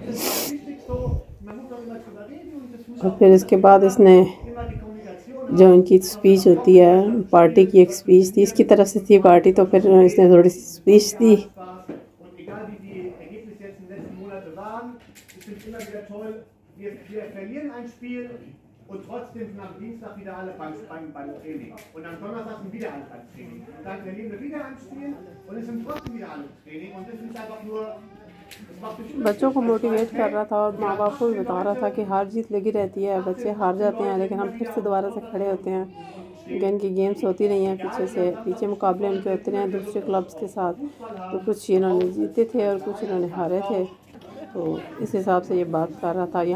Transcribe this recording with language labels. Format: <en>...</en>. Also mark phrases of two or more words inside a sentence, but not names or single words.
<hi>और फिर इसके बाद इसने जो इनकी स्पीच होती है, पार्टी की एक स्पीच थी, इसकी तरफ से थी पार्टी, तो फिर इसने थोड़ी सी स्पीच दी</hi> <de>Wir verlieren ein Spiel und trotzdem sind am Dienstag wieder alle beim Training. Und am Donnerstag sind wieder alle beim Training. Und dann verlieren wir wieder ein Spiel und es sind trotzdem wieder alle im Training. Und das ist einfach nur...</de> <hi>बच्चों को मोटिवेट कर रहा था और माँ बाप को भी बता रहा था कि हार जीत लगी रहती है, बच्चे हार जाते हैं लेकिन हम फिर से दोबारा से खड़े होते हैं। इनकी गेम्स होती रही हैं, पीछे मुकाबले उनके होते रहे हैं दूसरे क्लब्स के साथ। तो कुछ इन्होंने जीते थे और कुछ इन्होंने हारे थे, तो इस हिसाब से ये बात कर रहा था।</hi>